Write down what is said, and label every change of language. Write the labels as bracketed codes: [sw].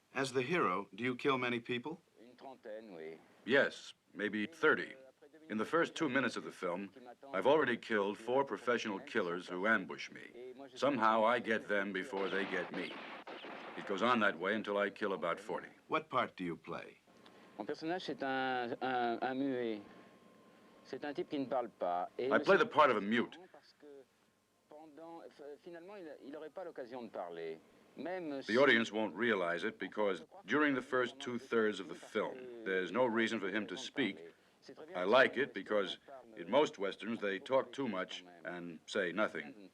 [en] As the hero, do you kill many people? Yes, maybe 30. In the first 2 minutes of the film, I've already killed 4 professional killers who ambush me. Somehow I get them before they get me. It goes on that way until I kill about 40. What part do you play? [fr] Mon personnage, c'est un muet. C'est un type qui ne parle pas. [en] I play the part of a mute. [fr] Parce que finalement, il n'aurait pas l'occasion de parler. [en] The audience won't realize it because during the first 2/3 of the film, there's no reason for him to speak. I like it because in most Westerns, they talk too much and say nothing.